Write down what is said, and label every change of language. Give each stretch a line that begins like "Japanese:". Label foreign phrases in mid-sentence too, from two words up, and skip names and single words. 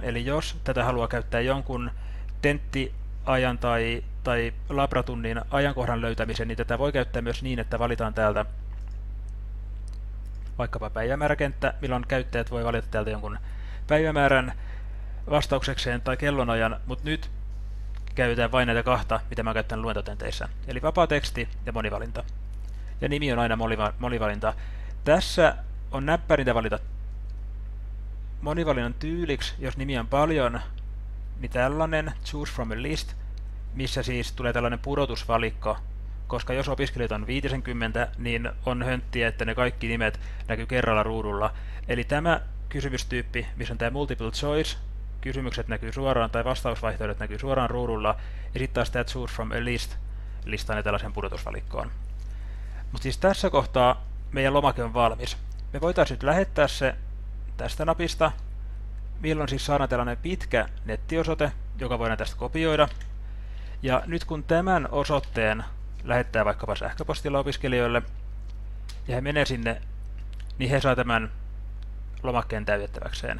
Finnish: Eli jos tätä haluaa käyttää jonkun tenttiajan tai labratunnin ajankohdan löytämisen, niin tätä voi käyttää myös niin, että valitaan täältä vaikkapa päivämääräkenttä, milloin käyttäjät voi valita täältä jonkun päivämäärän vastauksekseen tai kellonajan, mutta nyt käytetään vain näitä kahta, mitä mä käytän luentotenteissä. Eli vapaa teksti ja monivalinta. Ja nimi on aina monivalinta. Tässä on näppärintä valita monivalinnan tyyliksi, jos nimiä on paljon, niin tällainen
English: choose from a list,
Finnish: missä siis tulee tällainen pudotusvalikko, koska jos opiskelijat on 50, niin on hönttiä, että ne kaikki nimet näkyy kerralla ruudulla. Eli tämä kysymystyyppi, missä on tämä
English: multiple choice,
Finnish: kysymykset näkyy suoraan tai vastausvaihtoehdot näkyy suoraan ruudulla, ja sitten taas tämä
English: choose from a list
Finnish: listaa ne tällaisen pudotusvalikkoon. Mutta siis tässä kohtaa meidän lomake on valmis. Me voitaisiin nyt lähettää se tästä napista, milloin siis saadaan tällainen pitkä nettiosoite, joka voidaan tästä kopioida. Ja nyt kun tämän osoitteen lähettää vaikkapa sähköpostilla opiskelijoille, ja he menee sinne, niin he saa tämän lomakkeen täytettäväkseen.